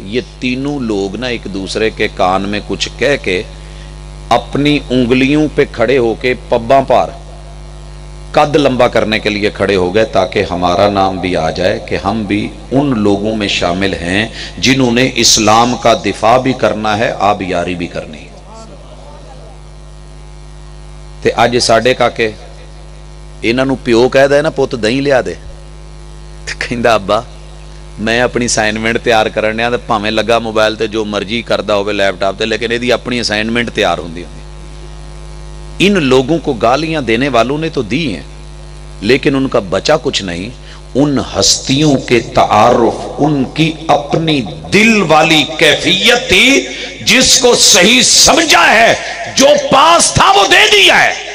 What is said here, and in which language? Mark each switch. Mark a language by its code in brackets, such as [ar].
[ur] یہ تینوں لوگ نا ایک دوسرے کے کان میں کچھ کہہ کے اپنی انگلیوں پہ کھڑے ہو کے پباں پار قد لمبا کرنے کے لیے کھڑے ہو گئے تاکہ ہمارا نام بھی آ جائے کہ ہم بھی ان لوگوں میں شامل ہیں جنہوں نے اسلام کا دفاع بھی کرنا ہے, آبیاری بھی کرنی ہے. [pa] تے اج ساڈے کاکے انہاں نوں پیو کہہ دے نا پت دہی لیا دے, کہندا ابا میں اپنی اسائنمنٹ تیار کرنے تے بھاویں لگا موبائل تے جو مرضی کردا ہوے لیپ ٹاپ تے, لیکن یہ اپنی اسائنمنٹ تیار ہوندی. [ur] ان لوگوں کو گالیاں دینے والوں نے تو دی ہیں لیکن ان کا بچا کچھ نہیں. ان ہستیوں کے تعارف ان کی اپنی دل والی کیفیت تھی جس کو صحیح سمجھا ہے, جو پاس تھا وہ دے دیا ہے.